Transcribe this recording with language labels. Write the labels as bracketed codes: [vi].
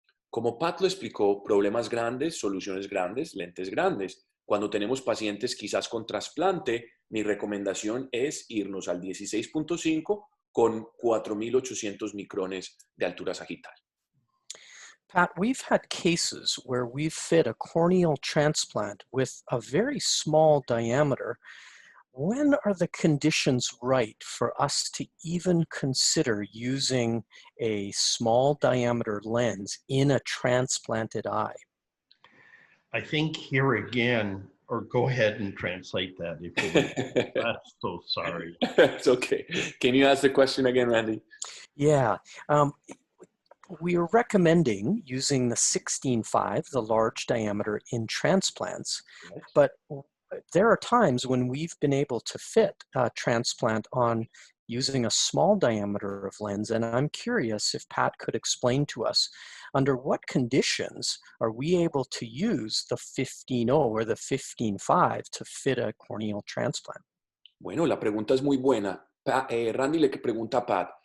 [es] Como Pat lo explicó, problemas grandes, soluciones grandes, lentes grandes. Cuando tenemos pacientes quizás con trasplante, mi recomendación es irnos al 16.5 con 4.800 micrones de altura sagital. [en] Pat, we've had cases where we've fit a corneal transplant with a very small diameter. When are the conditions right for us to even consider using a small diameter lens in a transplanted eye? I think here again, or go ahead and translate that if you would. I'm so sorry. It's okay. Can you ask the question again, Randy? Yeah. We are recommending using the 16.5, the large diameter, in transplants, Yes. but there are times when we've been able to fit a transplant on using a small diameter of lens, and I'm curious if Pat could explain to us under what conditions are we able to use the 15.0 or the 15.5 to fit a corneal transplant? [es] Bueno, la pregunta es muy buena. Randy le pregunta a Pat.